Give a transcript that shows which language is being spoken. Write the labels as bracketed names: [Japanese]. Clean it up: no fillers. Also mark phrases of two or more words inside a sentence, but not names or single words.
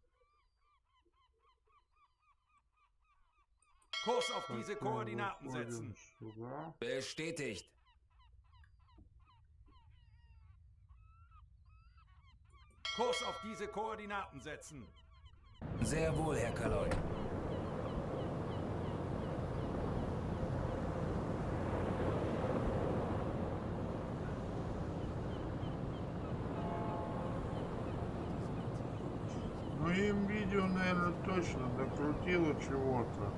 [German] Kurs auf diese [Russian] Потом [German] Koordinaten [Russian] выходим [German] setzen. [Russian] сюда. [German] Bestätigt. Kurs auf diese Koordinaten setzen. Sehr wohl, Herr Kaloi. [Russian] Ну им видео, наверное, точно докрутило чего-то.